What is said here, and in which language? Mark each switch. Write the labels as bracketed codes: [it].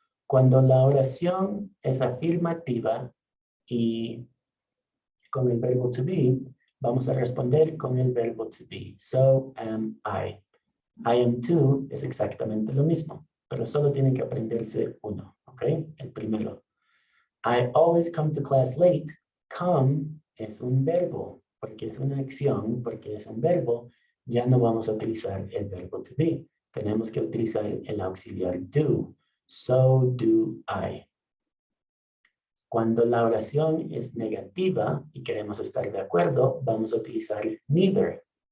[es] Cuando la oración es afirmativa y con el verbo to be, vamos a responder con el verbo to be. [en] So am I. I am too [es] es exactamente lo mismo, pero solo tienen que aprenderse uno, ¿ok? El primero. [en] I always come to class late. [es] Come es un verbo, porque es una acción, porque es un verbo. Ya no vamos a utilizar el verbo to be. Tenemos que utilizar el auxiliar do. [en] So do I. [es] Cuando la oración es negativa y queremos estar de acuerdo, vamos a utilizar neither.